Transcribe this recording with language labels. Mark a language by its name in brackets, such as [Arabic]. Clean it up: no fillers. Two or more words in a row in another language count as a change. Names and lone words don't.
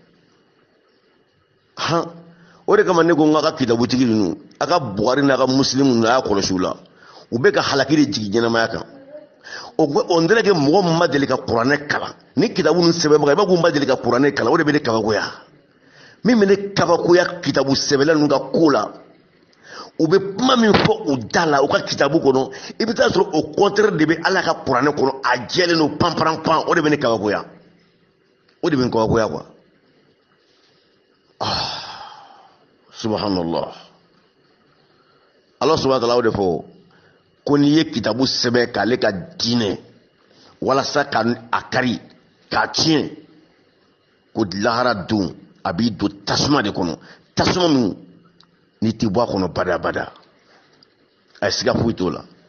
[Bambara] o de kama ne ko n ka kitabutigi ninnu a ka Buhari n'a ka Musilimu ninnu a y'a kɔlɔsi u la u bɛ ka halaki de jigin ɲɛnamaya kan o n tɛna kɛ mɔgɔ min ma deli ka kuranɛ kalan ni kitabu ninnu sɛbɛnbaga i b'a fɔ n ma deli ka kuranɛ kalan o de bɛ ne kabakoya min bɛ ne kabakoya kitabu sɛbɛnla ninnu ka ko la u bɛ kuma min fɔ u da la u ka kitabu kɔnɔ i bɛ taa sɔrɔ o contraire de bɛ ala ka kuranɛ kɔnɔ a jɛlen don panparanpan o de bɛ ne kabakoya o de bɛ n kabakoya quoi [Arabic] سبحان الله الله سبحانه وتعالى [Bambara] o de fɔ ko n'i ye kitabu sɛbɛn k'ale ka diinɛ walasa ka a kari k'a tiɲɛ ko lahara don a b'i don tasuma de kɔnɔ tasuma min ni ti bɔ a kɔnɔ bada a ye siga foyi t'o la